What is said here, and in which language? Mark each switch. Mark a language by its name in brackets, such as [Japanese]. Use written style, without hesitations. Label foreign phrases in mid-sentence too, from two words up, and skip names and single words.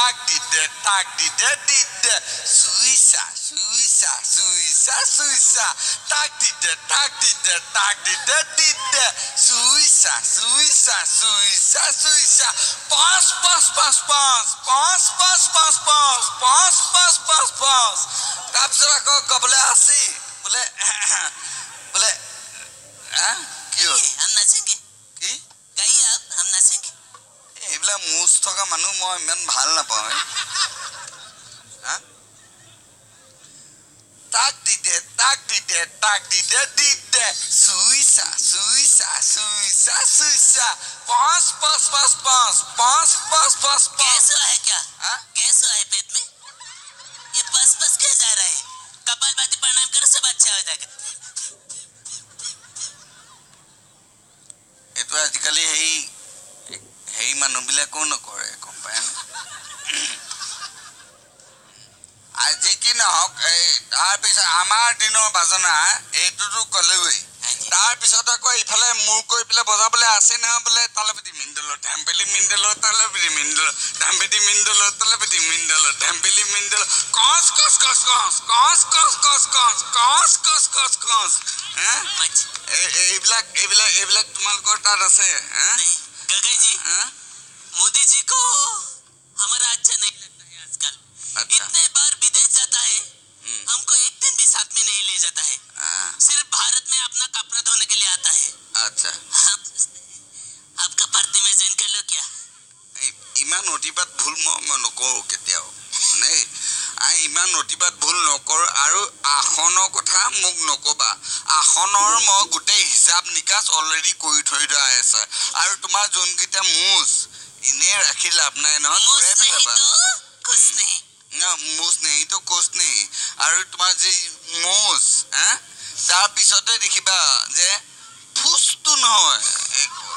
[Assamese] সুইচা তাক দি দে সুইচা পাঁচ তাৰপিছত আকৌ কবলৈ আছে বোলে বোলে কি হ'ল [Hindi] हम नाचेंगे [Assamese] কি [Hindi] गाइए आप हम नाचेंगे [Assamese] এইবিলাক মুজ থকা মানুহ মই ইমান ভাল নাপাওঁ তাক দি দে সুইচা পাঁচ [Hindi] गैस है क्या हाँ? गैस है पेट में ये बस क्या जा रहा है कपालभाति प्रणाम करो सब अच्छा हो जाएगा [Assamese] এইটো আজিকালি সেই মানুহবিলাকেও নকৰে গম পায় না আজি কি নহওক এই তাৰপিছত আমাৰ দিনৰ বাজনা এইটোতো ক'লেই তাৰপিছত আকৌ ইফালে মূৰ কৰি পেলাই বজাবলৈ আছে নহয় বোলে তালপতি মিণ্ডলৰ ঢেম্পেলি মিণ্ডলৰ তালপতি মিণ্ডলৰ ঢেম্পেতি মিণ্ডলৰ তালপতি মিণ্ডলৰ ঢেম্পেলি মিণ্ডলৰ কচ এইবিলাক তোমালোকৰ তাত আছে [Hindi] नहीं गगई जी मोदी जी को हमारा अच्छा नहीं लगता है आजकल अच्छा। इतने बार विदेश जाता है हमको एक दिन भी साथ में नहीं ले जाता है सिर्फ भारत में अपना कपड़ा धोने के लिए आता है আচ্ছা आपका भर्ती में ज्वाइन कर लो क्या [Assamese] ইমান অতিপাত ভুল মই নকৰোঁ কেতিয়াও নে ইমান অতিপাত ভুল নকৰোঁ আৰু আসনৰ কথা মোক নকবা আসনৰ মই গোটেই হিচাপ নিকাচ অলৰেডি কৰি থৈ দিয়া আছে আৰু তোমাৰ যোনকেইটা মুজ এনেই ৰাখি লাভ নাই নহয় [Hindi] मुझ नहीं तो कुछ नहीं मुझ नहीं तो कुछ नहीं [Assamese] আৰু তোমাৰ যি মুজ তাৰপিছতে দেখিবা যে ফুচটো নহয়